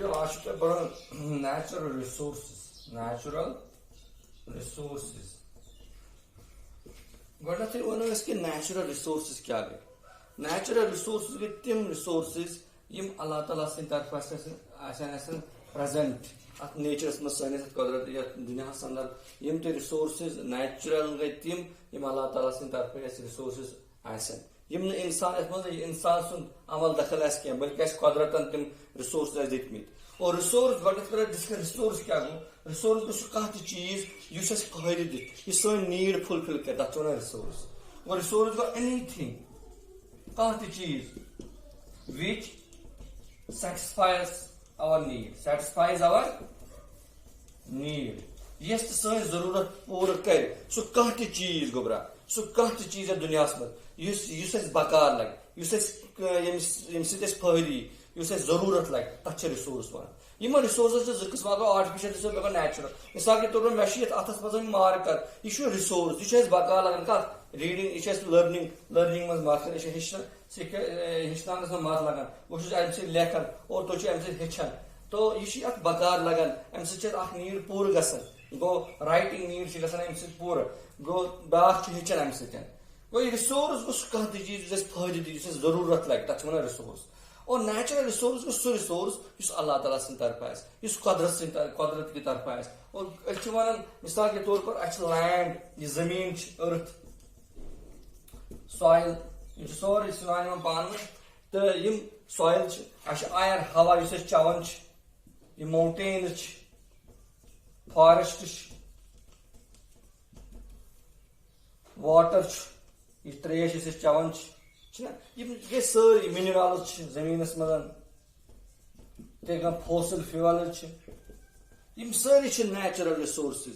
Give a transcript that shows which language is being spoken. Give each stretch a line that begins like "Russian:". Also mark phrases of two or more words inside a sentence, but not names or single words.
Kashmiri: آج پڑھو
English: natural resources
Kashmiri: گۄڈنیٚتھٕے وَنو أسۍ کہِ نیچرل ریسورسز کیٛاہ گٔے.
English: natural resources
Kashmiri: گٔے تِم ریسورسز یِم اللہ تعالیٰ سٕنٛدِ طرفہٕ آسن پریزنٹ اتھ نیچرس منٛز سٲنِس قۄدرت یتھ دُنیاہس اندر یِم تہِ
English: resources natural
Kashmiri: گٔے تِم یِم اللہ تعالیٰ سٕنٛدِ طرفہٕ اَسہِ رِسورسز آسن یِم نہٕ اِنسان یتھ منٛز اِنسان سُنٛد عمل دخل آسہِ کینٛہہ بٔلکہِ اَسہِ قۄدرتن تِم رِسورسز اَسہِ دِتمٕتۍ. اور رِسورس گۄڈنیٚتھ کرو ڈسکس رِسورس کیٛاہ گوٚو. رِسورس گوٚو سُہ کانٛہہ تہِ چیٖز یُس اَسہِ فٲیدٕ دِ یُس سٲنۍ
English: need fulfil
Kashmiri: کرِ تتھ چھِ ونان رِسورس. اور رِسورس گوٚو
English: any thing
Kashmiri: کانٛہہ تہِ چیٖز
English: which satisfies our need
Kashmiri: یس تہِ سٲنۍ ضروٗرت پوٗرٕ کرِ سُہ کانٛہہ تہِ چیٖز گوٚبرا سُہ کانٛہہ تہِ چیٖز یتھ دُنیاہس منٛز یُس اَسہِ بکار لگہِ یُس اَسہِ ییٚمہِ سۭتۍ اَسہِ فٲیدٕ یی یُس اَسہِ ضروٗرت لگہِ تتھ چھِ رِسورس ونان. یِمن رِسورسن چھِ زٕ قٕسم اکھ گوٚو
English: artificial resource
Kashmiri: بیٚیہِ گوٚو نیچرل. مثال کے طور پر مےٚ چھُ یتھ اتھس منٛز مارکر یہِ چھُ رِسورس یہِ چھُ اَسہِ بکار لگان کتھ ریٖڈنگ یہِ چھِ اَسہِ لرننگ منٛز مدد کران یہِ چھِ ہیٚچھناونس منٛز مدد لگان بہٕ چھُس امہِ سۭتۍ لیکھان اور تُہۍ چھِو امہِ سۭتۍ ہیٚچھان تو یہِ چھُ اتھ بکار لگان امہِ سۭتۍ چھِ اتھ اکھ نیٖڈ پوٗرٕ گژھان. گوٚو
English: writing need
Kashmiri: چھِ گژھان امہِ سۭتۍ پوٗرٕ گوٚو بیاکھ چھُ ہیٚچھان امہِ سۭتۍ. گوٚو یہِ رِسورس گوٚو سُہ کانٛہہ تہِ چیٖز یُس اَسہِ فٲیدٕ دی یُس اَسہِ ضروٗرت لگہِ تتھ چھِ ونان رِسورس. اور
English: natural resource
Kashmiri: گوٚو سُہ رِسورس یُس اللہ تعالیٰ سٕنٛدِ طرفہٕ آسہِ یُس قۄدرت کہِ طرفہٕ آسہِ. اور أسۍ چھِ ونان مثال کے طور پر اَسہِ چھِ لینڈ یہِ زٔمیٖن چھِ
English: earth soil
Kashmiri: یِم چھِ سورُے سُنان یِوان پانہٕ ؤنۍ تہٕ یِم سویل چھِ اَسہِ چھِ اَیر ہوا یُس أسۍ چٮ۪وان چھِ یِم ماوٹینز چھِ فارسٹ چھِ واٹر چھُ یہِ تریش یُس أسۍ چٮ۪وان چھِنہ یِم گٔے سٲری مِنرلز چھِ زٔمیٖنس منٛز تِتھٕے کٔنۍ
English: fossil fuels
Kashmiri: چھِ یِم سٲری چھِ
English: natural resources.